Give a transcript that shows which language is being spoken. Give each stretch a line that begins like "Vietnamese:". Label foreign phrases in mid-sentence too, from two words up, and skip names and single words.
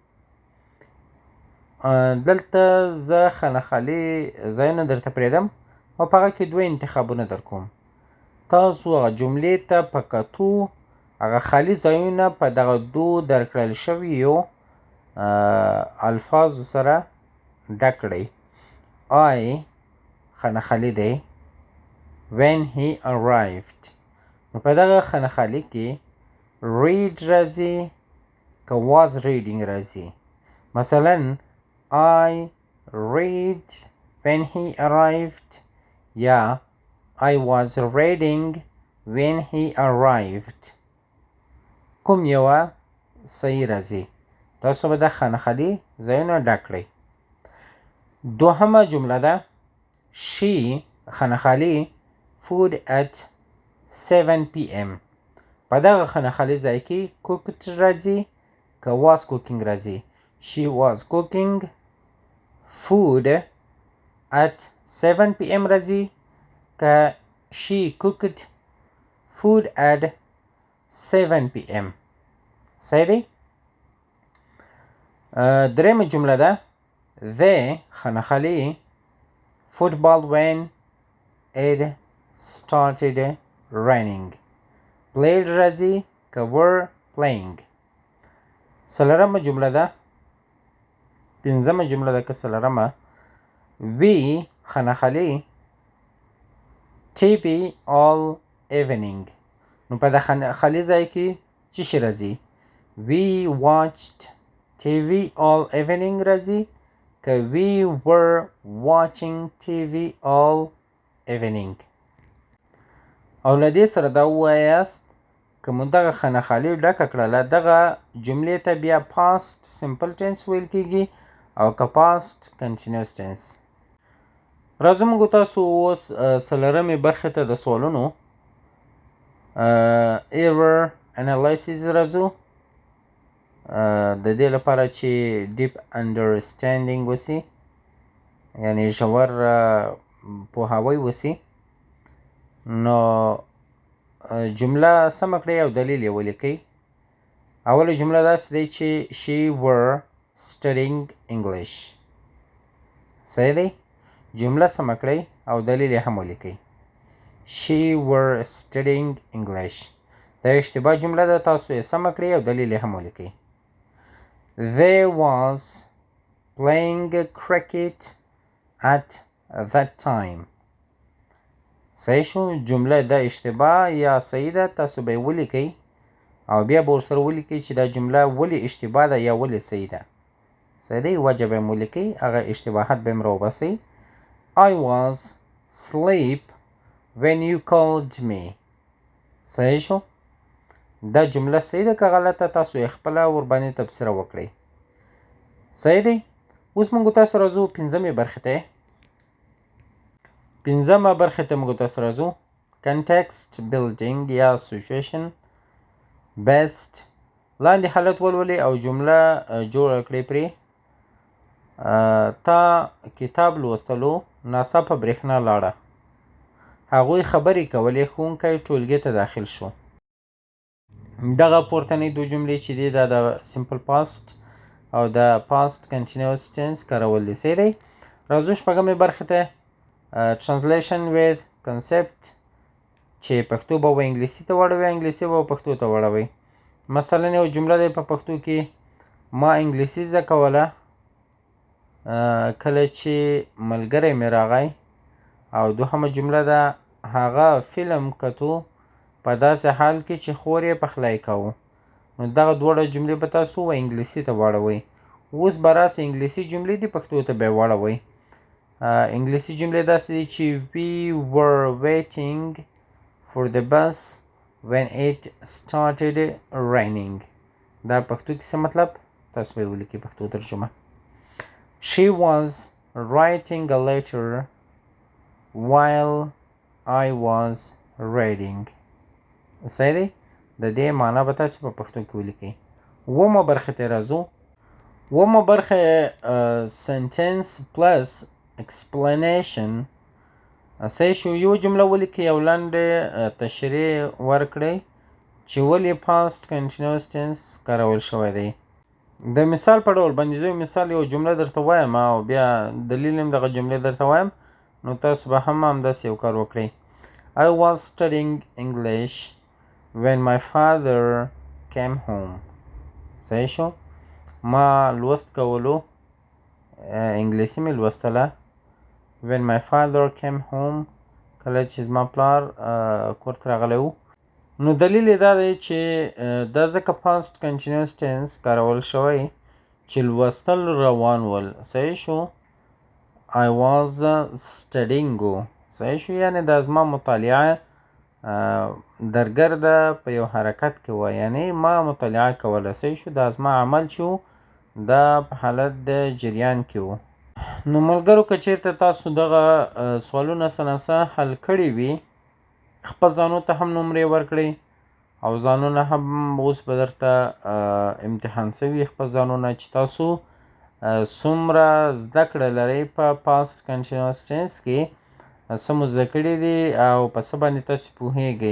Pashto: دلته زه خانهخالي ځایونه درته پرېږدم، او په هغه کې دوه انتخابونه در کوم. تاسو هغه جملې ته په کتو هغه خالي ځایونه په دغه دوو درکړل شویو الفاظو سره ډک کړئ.
English: I
Pashto: خانهخالي دی.
English: When he arrived.
Pashto: نو په دغه خانهخالي کې read راځي که
English: was reading
Pashto: راځي.
English: مثلا I read when he arrived, یا I was reading when he arrived.
Pashto: کوم یوه صحیح راځي. تاسو به د خانخالي ځایونه ډک کړئ. دوهمه جمله ده she خانخالي
English: food at 7 p.m.
Pashto: په دغه خانخالي ځای کې cooked راځي که
English: was cooking
Pashto: راځي.
English: she was cooking food at 7 p.m.
Pashto: راځي که
English: she cooked food at 7 p.m.
Pashto: صحیح دی؟ درېمه جمله ده they خانخالي
English: football when it started raining. played
Pashto: راځي که
English: were playing.
Pashto: څلورمه جمله ده پنځمه جمله ده که څلورمه we خانخالي
English: TV all evening.
Pashto: نو په د خانخالي ځای کې څه شی راځي؟
English: we watched TV all evening
Pashto: راځي که
English: we were watching TV all evening.
Pashto: او له دې سره دا ووایاست که مو دغه خانخالي ډکه کړله دغه جملې ته بیا
English: past simple tense
Pashto: ویل کېږي او که
English: past continuous tense.
Pashto: راځو موږ تاسو اوس څلورمې برخې ته د سوالونو
English: error analysis
Pashto: راځو د دې لپاره چې
English: deep understanding
Pashto: وسي یعنی ژور پوهاوی وسي. نو جمله سمه کړئ او دلیل یې ولیکئ. اوله جمله داسې دی چې
English: she were studying English.
Pashto: صحیح دی؟ جمله سمه کړئ او دلیل یې هم ولیکئ.
English: she were studying English.
Pashto: دا اشتباه جمله ده، تاسو یې سمه کړئ او دلیل یې هم ولیکئ.
English: they was playing cricket at that time.
Pashto: صحیح شو؟ جمله دا اشتباه یا صحیح ده، تاسو به یې ولیکئ او بیا به ورسره ولیکئ چې دا جمله ولې اشتباه ده یا ولې صحیح ده. صحیح دی؟ وجه به یې ولیکئ، هغه اشتباهات به یې راوباسئ.
English: I was asleep when you called me.
Pashto: صحیح شو؟ دا جمله صحیح ده که غلطه تاسو یې خپله ورباندې تبصره وکړئ. صحیح دی؟ اوس موږ تاسو راځو پنځمې برخې ته. پنځمه برخې ته موږ تاسو راځو
English: context building
Pashto: یا
English: situation based.
Pashto: لاندې حالت ولولئ او جمله جوړه کړئ پرې. تا کتاب لوستلو ناڅاپه برېښنا لاړه. هغوی خبرې کولې، ښوونکی ټولګي ته داخل شو. دغه پورتنۍ دوه جملې چې دي دا د
English: simple past
Pashto: او د
English: past continuous tense
Pashto: کارول دي. صحیح دی؟ راځو شپږمې برخې ته
English: translation with concept
Pashto: چې پښتو به انګلیسي ته واړوي، انګلیسي به پښتو ته واړوي. مثلا یو جمله دی په پښتو کې ما انګلیسي زده کوله کله چې ملګری مې راغی. او دوهمه جمله ده هغه فلم کتو په داسې حال کې چې خور یې پخلی کوو. نو دغه دواړه جملې به تاسو انګلیسي ته واړوئ. اوس به راسې انګلیسي جملې دي پښتو ته به یې واړوئ. انګلیسي جملې داسې دي چې
English: we were waiting for the bus when it started raining.
Pashto: دا پښتو کې څه مطلب تاسو به یې ولیکئ پښتو ترجمه.
English: she was writing a letter while I was reading.
Pashto: صحیح دی؟ د دې معنا به تاسو په پښتو کې ولیکئ. اوومه برخې ته راځو. اوومه برخه
English: sentence plus explanation.
Pashto: صحیح شو؟ یو جمله ولیکئ او لنډه تشریح ورکړئ چې ولې
English: past continuous tense
Pashto: کارول شوی دی. د مثال په ډول باندې زه مثال یو جمله درته وایم او بیا دلیل هم دغه جملې درته وایم، نو تاسو به هم همداسې یو کار وکړئ.
English: I was studying English when my father came home.
Pashto: صحیح شو؟ ما لوست کولو، انګلیسي مې لوستله
English: when my father came home
Pashto: کله چې زما پلار کور ته راغلی و. نو دلیل یې دا دی چې دا ځکه
English: past continuous tense
Pashto: کارول شوی چې لوستل روان ول. صحیح شو؟
English: I was studying.
Pashto: صحیح شو؟ یعنی دا زما مطالعه درګرده په یو حرکت کې وه، یعنی ما مطالعه کوله. صحیح شو؟ دا زما عمل چې و دا په حالت د جریان کې وو. نو ملګرو که چېرته تاسو دغه سوالونه څه ناڅه حل کړي وي، خپل ځانو ته هم نمرې ورکړئ او ځانونه هم اوس به درته امتحان سوي خپل ځانونه چې تاسو څومره زده کړه لرئ په
English: past continuous tense
Pashto: کې، څه مو زده کړي دي او په څه باندې تاسو پوهیږئ.